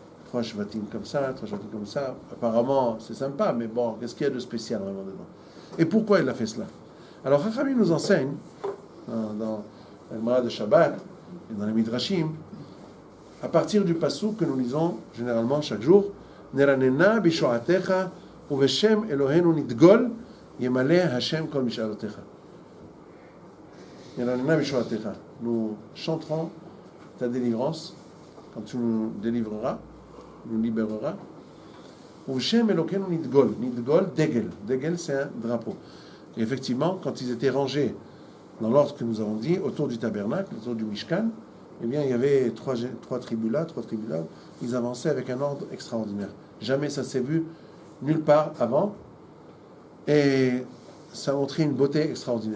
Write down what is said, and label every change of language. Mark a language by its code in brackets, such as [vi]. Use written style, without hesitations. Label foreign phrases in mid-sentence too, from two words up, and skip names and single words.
[fr] 3 shvatim comme ça, 3 shvatim comme ça. Apparemment, c'est sympa, mais bon, qu'est-ce qu'il y a de spécial vraiment dedans? Et pourquoi il a fait cela? Alors, Chachamim nous enseigne, dans la Gemara de Shabbat et dans les Midrashim, à partir du passouk que nous lisons généralement chaque jour, [he] נרננה בישועתך ובשם אלהינו נדגל ימלא ה' כל משאלותיך. נרננה בישועתך. [fr] Nous chanterons ta délivrance quand tu nous délivreras, nous libéreras. [he] ובשם אלהינו נדגל. נדגל, דגל. דגל, [fr] c'est un drapeau. Et effectivement, quand ils étaient rangés dans l'ordre que nous avons dit, autour du tabernacle, autour du Mishkan, eh bien, il y avait trois tribus là, ils avançaient avec un ordre extraordinaire. Jamais ça s'est vu nulle part avant. Et ça montrait une beauté extraordinaire.